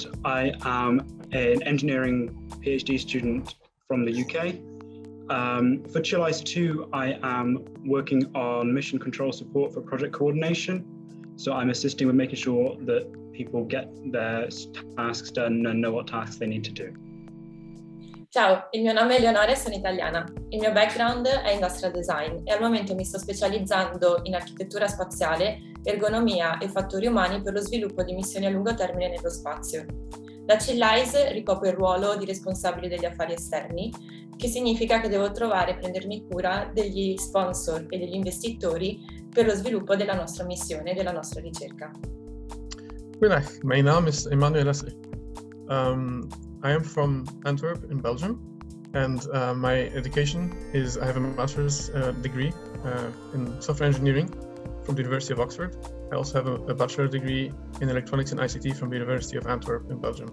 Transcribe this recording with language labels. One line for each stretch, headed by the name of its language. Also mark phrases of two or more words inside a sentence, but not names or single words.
English: I am an engineering PhD student from the UK. For Chilice 2, I am working on mission control support for project coordination. So I'm assisting with making sure that people get their tasks done and know what tasks they need to do.
Italian: Ciao, il mio nome è Leonora e sono italiana. Il mio background è
English: industrial design
Italian: e al momento mi sto specializzando in architettura spaziale, ergonomia e fattori umani per lo sviluppo di missioni a lungo termine nello spazio. Da Chilice ricopro il ruolo di responsabile degli affari esterni, che significa che devo trovare e prendermi cura degli sponsor e degli investitori per lo sviluppo della nostra missione e della nostra ricerca.
Dutch: Goedendag, mijn naam is Emmanuel Lessig.
English: I am from Antwerp in Belgium, and my education is I have a master's degree in software engineering from the University of Oxford. I also have a bachelor degree in electronics and ICT from the University of Antwerp in Belgium.